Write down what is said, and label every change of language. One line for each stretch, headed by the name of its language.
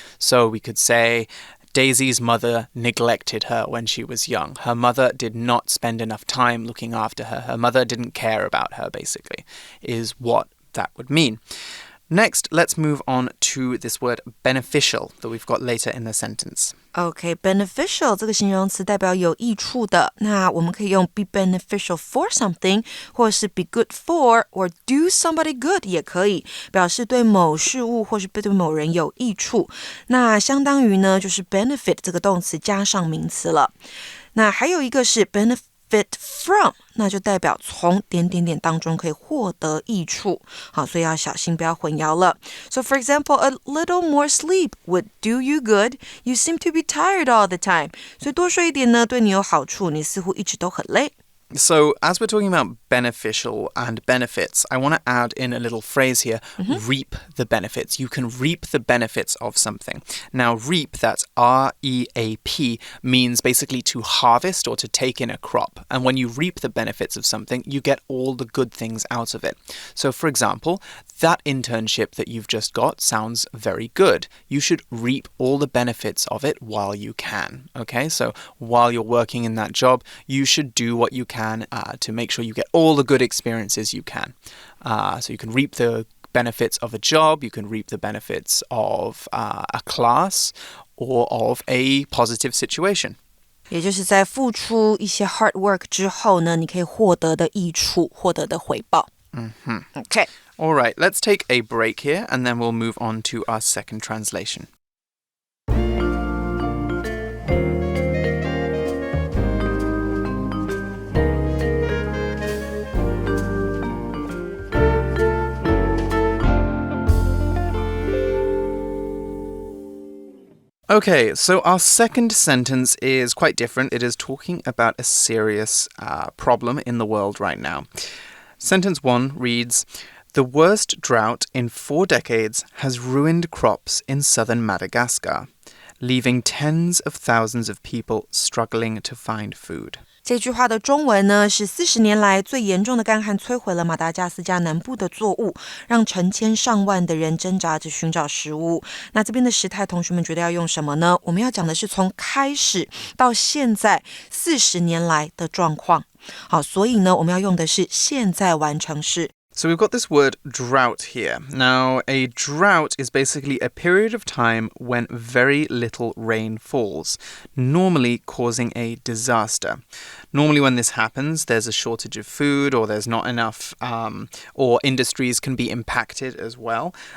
English: So we could say, Daisy's mother neglected her when she was young. Her mother did not spend enough time looking after her. Her mother didn't care about her, basically, is what that would mean. Next, let's move on to this word beneficial that we've got later in the sentence. Okay,
Chinese: beneficial 这个形容词代表有益处的，那我们可以用
English: be beneficial for something
Chinese: 或是
English: be good for or do somebody good
Chinese: 也可以表示对某事物或是对某人有益处，那相当于呢就是 benefit 这个动词加上名词了。那还有一个是 benefit from， 那就代表从当中可以获得益处。好，所以要小心不要混淆了。
English: So for example, a little more sleep would do you good. You seem to be tired all the time.
Chinese: 所以多睡一点呢，对你有好处，你似乎一直都很累。
English: So, as we're talking about beneficial and benefits, I want to add in a little phrase here, reap the benefits. You can reap the benefits of something. Now, reap, that's R-E-A-P, means basically to harvest or to take in a crop. And when you reap the benefits of something, you get all the good things out of it. So, for example, that internship that you've just got sounds very good. You should reap all the benefits of it while you can. Okay, so while you're working in that job, you should do what you can to make sure you get all the good experiences you can. So you can reap the benefits of a job, you can reap the benefits of a class or of a positive situation.
Chinese: 也就是在付出一些
English: hard work
Chinese: 之后呢，你可以获得的益处，获得的回报。
English: Okay. All right, let's take a break here and then we'll move on to our second translation. Okay, so our second sentence is quite different. It is talking about a serious problem in the world right now. Sentence 1 reads, The worst drought in 4 decades has ruined crops in southern Madagascar, leaving tens of thousands of people struggling to find food.
Chinese: 这句话的中文呢是40年来最严重的干旱摧毁了马达加斯加南部的作物，让成千上万的人挣扎着寻找食物。那这边的时态同学们觉得要用什么呢？我们要讲的是从开始到现在40年来的状况。好，所以呢我们要用的是现在完成式。
English: So we've got this word drought here. Now, a drought is basically a period of time when very little rain falls, normally causing a disaster. Normally when this happens, there's a shortage of food or there's not enough, or industries can be impacted as well.